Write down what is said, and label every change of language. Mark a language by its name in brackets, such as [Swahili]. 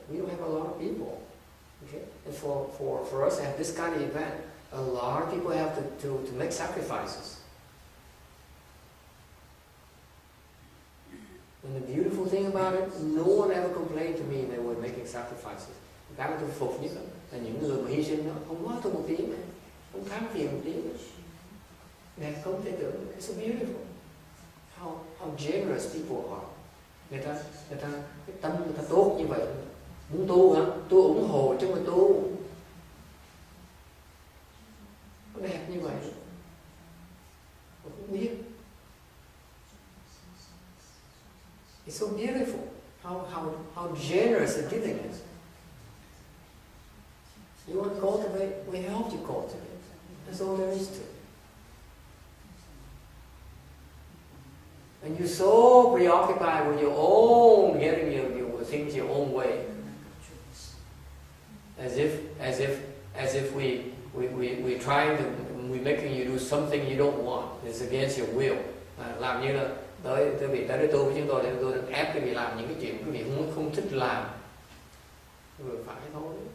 [English] We don't have a lot of people. Okay? And for us to have this kind of event, a lot of people have to make sacrifices. And the beautiful thing about it, no one ever complained to me they were making sacrifices. [Vietnamese] Cái mà tôi phục nhất là những người mà hy sinh đó, không nói tôi một tiếng, không thắng tiền một tiếng. Đẹp không thể tưởng, [English] it's so beautiful. [Vietnamese] How generous people are. Người ta cái tâm người ta tốt như vậy. Muốn tu hả? Tôi ủng hộ chứ mà tu. Nó đẹp như vậy. Tôi không biết. [English] It's so beautiful. How generous the giving is. You want to cultivate? We help you cultivate. That's all there is to it. And you're so preoccupied with your own getting your things your own way, as if we're trying to, we're making you do something you don't want. It's against your will. [Vietnamese] Làm như là tới vị tới tu với chúng tôi để tôi ép cái vị làm những cái chuyện cái vị không thích làm, vừa phải thôi.